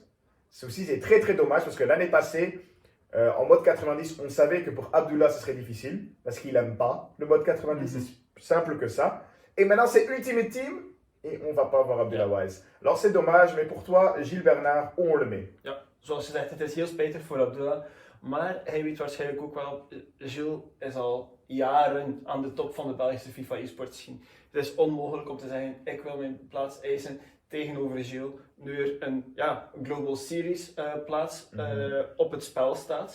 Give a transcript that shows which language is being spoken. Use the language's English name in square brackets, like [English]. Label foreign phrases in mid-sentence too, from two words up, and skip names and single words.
[French] C'est très très dommage parce que l'année passée, en mode 90, on savait que pour Abdullah, ce serait difficile parce qu'il n'aime pas le mode 90, c'est simple que ça. Et maintenant, c'est Ultimate Team et on ne va pas avoir Abdullah Wise. Alors c'est dommage, mais pour toi, Gilles Bernard, où on le met? [Dutch] Ja, zoals je zegt, het is heel spijtig voor Abdullah. Maar hij weet waarschijnlijk ook wel, Gilles is al jaren aan de top van de Belgische FIFA e-sports scene. Het is onmogelijk om te zeggen, ik wil mijn plaats eisen tegenover Gilles, nu er een Global Series plaats op het spel staat.